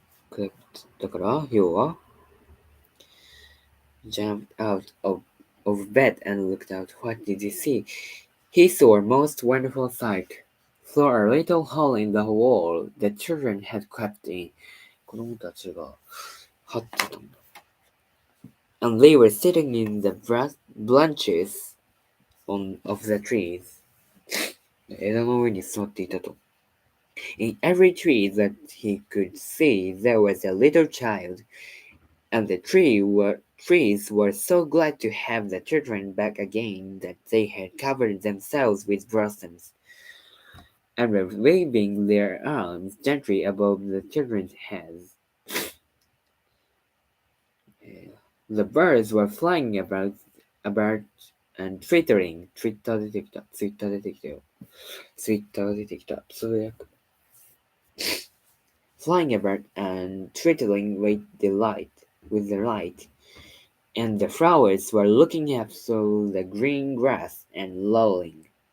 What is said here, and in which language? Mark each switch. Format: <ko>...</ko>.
<ja>クレプト。だから、要は、</ja> <en>jumped out of bed and looked out. What did he see? He saw a most wonderful sight. Through a little hole in the wall, the children had crept in.</en> <ja>子供たちが張ってたんだ。</ja> <en>And they were sitting in the branches of the trees.</en> <ja>枝の上に座っていたと。</ja> <en>In every tree that he could see, there was a little child, and the trees were so glad to have the children back again that they had covered themselves with blossoms, and were waving their arms gently above the children's heads. The birds were flying about and twittering.</en> <ja>ツイッター出てきた。ツイッター出てきたよ。ツイッターが出てきた。つぶやく。</ja> <en>Flying about and twittering with the light, and the flowers were looking up through the green grass and lowing.</en>